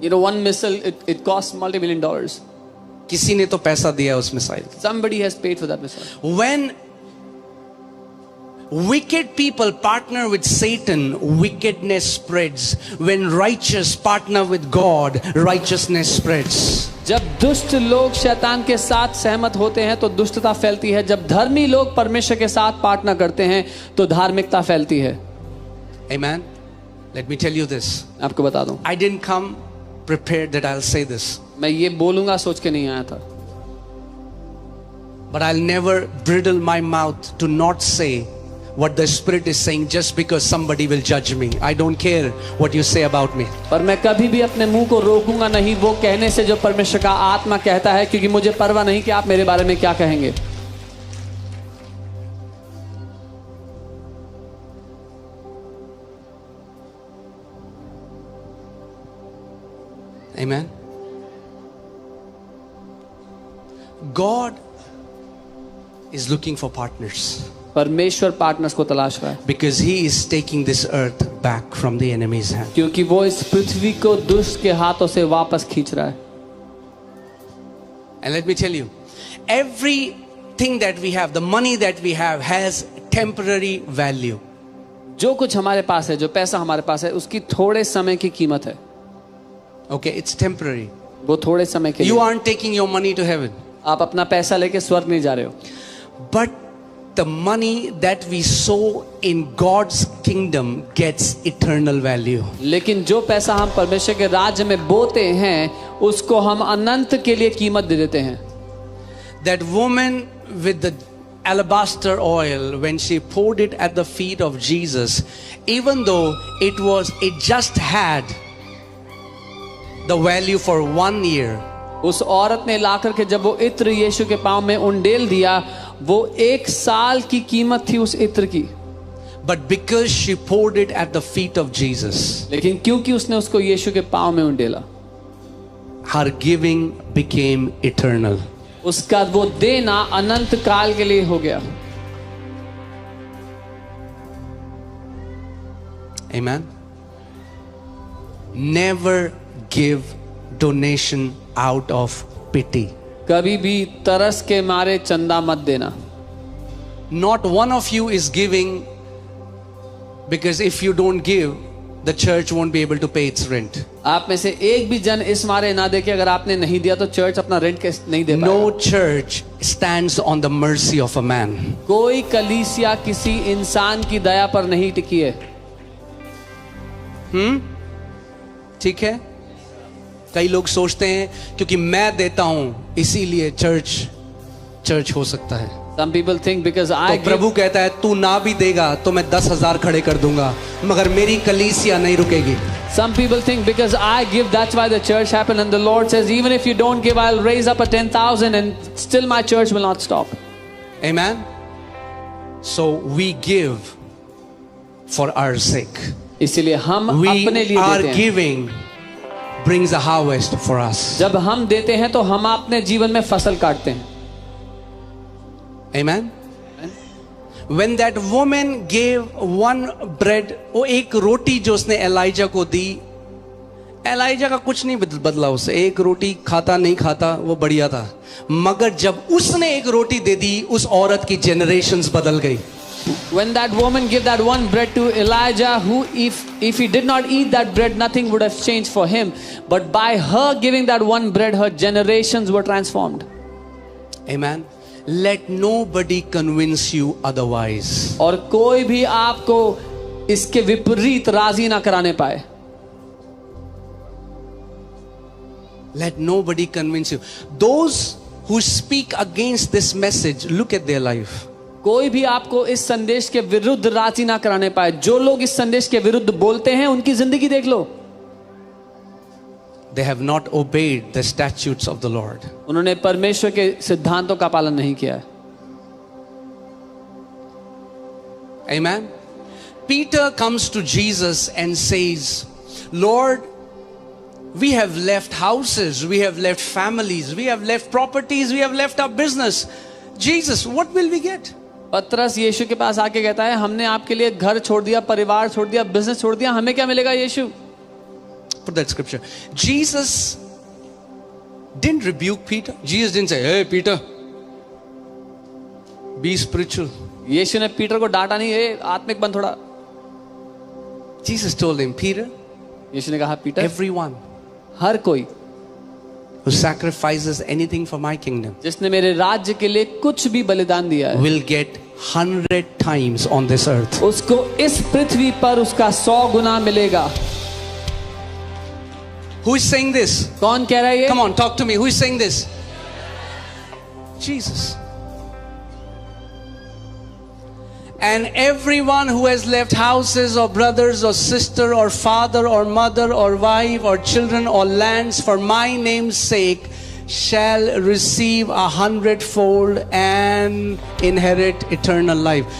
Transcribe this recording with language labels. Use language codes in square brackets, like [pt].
[en] You know, one missile it costs $multi-million. [hi] किसी ने तो पैसा दिया उस missile. [en] Somebody has paid for that missile. When wicked people partner with Satan, wickedness spreads. When righteous partner with God, righteousness spreads. [hi] जब दुष्ट लोग शैतान के साथ सहमत होते हैं तो दुष्टता फैलती है। जब धर्मी लोग परमेश्वर के साथ पार्टनर करते हैं तो धार्मिकता फैलती है। [en] Amen. Let me tell you this. [hi] आपको बता दूं, [en] I didn't come prepared that I'll say this. [hi] मैं ये बोलूंगा सोच के नहीं आया था, [en] But I'll never bridle my mouth to not say what the Spirit is saying just because somebody will judge me. I don't care what you say about me. [hi] पर मैं कभी भी अपने मुंह को रोकूंगा नहीं वो कहने से जो परमेश्वर का आत्मा कहता है, क्योंकि मुझे परवाह नहीं कि आप मेरे बारे में क्या कहेंगे। [en] Amen. God is looking for partners [hi] परमेश्वर पार्टनर्स को तलाश रहा है, [en] because he is taking this earth back from the enemy's hand. [hi] क्योंकि वो इस पृथ्वी को दुष्ट के हाथों से वापस खींच रहा है। [en] And let me tell you, everything that we have, the money that we have has temporary value. [hi] जो कुछ हमारे पास है, जो पैसा हमारे पास है, उसकी थोड़े समय की कीमत है। [en] Okay, it's temporary. [hi] वो थोड़े समय के [en] You [hi] लिए। [en] aren't taking your money to heaven. [hi] आप अपना पैसा लेके स्वर्ग नहीं जा रहे हो, [en] But the money that we sow in God's kingdom gets eternal value. [hi] लेकिन जो पैसा हम परमेश्वर के राज्य में बोते हैं उसको हम अनंत के लिए कीमत दे देते हैं। [en] That woman with the alabaster oil, when she poured it at the feet of Jesus, even though it just had the value for 1 year, [hi] उस औरत ने लाकर के जब वो इत्र यीशु के पांव में उंडेल दिया, वो 1 साल की कीमत थी उस इत्र की। [en] but because she poured it at the feet of Jesus, [hi] लेकिन क्योंकि उसने उसको यीशु के पांव में उंडेला, [en] her giving became eternal. [hi] उसका वो देना अनंत काल के लिए हो गया। [en] Amen. Never give donation out of pity. [hi] कभी भी तरस के मारे चंदा मत देना। [en] Not one of you is giving because if you don't give, the church won't be able to pay its rent. [hi] आप में से एक भी जन इस मारे ना दे कि अगर आपने नहीं दिया तो चर्च अपना रेंट कैसे नहीं दे पाएगा। [en] No church stands on the mercy of a man. [hi] कोई कलीसिया किसी इंसान की दया पर नहीं टिकी है। ठीक है? कई लोग सोचते हैं क्योंकि मैं देता हूं इसीलिए चर्च हो सकता है। [en] Some people think because I [hi] तो प्रभु कहता है तू ना भी देगा तो मैं 10,000 खड़े कर दूंगा, मगर मेरी कलीसिया नहीं रुकेगी। [en] Some people think because I give, that's why the church happened. And the Lord says, even if you don't give, I'll raise up a 10,000 and still my church will not stop. Amen. So we give for our sake. [hi] इसीलिए हम [en] We [hi] अपने लिए [en] are [hi] देते हैं। [en] giving brings a harvest for us. [hi] जब हम देते हैं तो हम अपने जीवन में फसल काटते हैं। [en] Amen. When that woman gave one bread, [hi] वो एक रोटी जो उसने एलाइजा को दी, एलाइजा का कुछ नहीं बदला उससे, एक रोटी खाता नहीं खाता वो बढ़िया था, मगर जब उसने एक रोटी दे दी उस औरत की जनरेशंस बदल गई। [en] When that woman gave that one bread to Elijah, who if he did not eat that bread, nothing would have changed for him. But by her giving that one bread, her generations were transformed. Amen. Let nobody convince you otherwise. [hi] और कोई भी आपको इसके विपरीत राजी ना कराने पाए। [en] Let nobody convince you. Those who speak against this message, look at their life. [hi] कोई भी आपको इस संदेश के विरुद्ध राजी ना कराने पाए। जो लोग इस संदेश के विरुद्ध बोलते हैं उनकी जिंदगी देख लो। [en] They have not obeyed the statutes of the Lord. [hi] उन्होंने परमेश्वर के सिद्धांतों का पालन नहीं किया है। [en] Amen. Peter comes to Jesus and says, Lord, we have left houses, we have left families, we have left properties, we have left our business. Jesus, what will we get? [hi] पतरस यीशु के पास आके कहता है, हमने आपके लिए घर छोड़ दिया, परिवार छोड़ दिया, बिजनेस छोड़ दिया, हमें क्या मिलेगा यीशु? [en] Put that scripture. Jesus didn't rebuke Peter. Jesus didn't say, hey Peter, be spiritual. [hi] यीशु ने पीटर को डांटा नहीं, ए आत्मिक बन थोड़ा। [en] Jesus told him, Peter, [hi] यीशु ने कहा, पीटर, [en] everyone [hi] हर कोई [en] who sacrifices anything for my kingdom [hi] जिसने मेरे राज्य के लिए कुछ भी बलिदान दिया है, [en] will get 100 times on this earth. [hi] उसको इस पृथ्वी पर उसका 100 गुना मिलेगा। [en] Who is saying this? [hi] कौन कह रहा है ये? [en] Come on, talk to me. Who is saying this? Jesus. And everyone who has left houses or brothers or sister or father or mother or wife or children or lands for my name's sake shall receive 100-fold and inherit eternal life.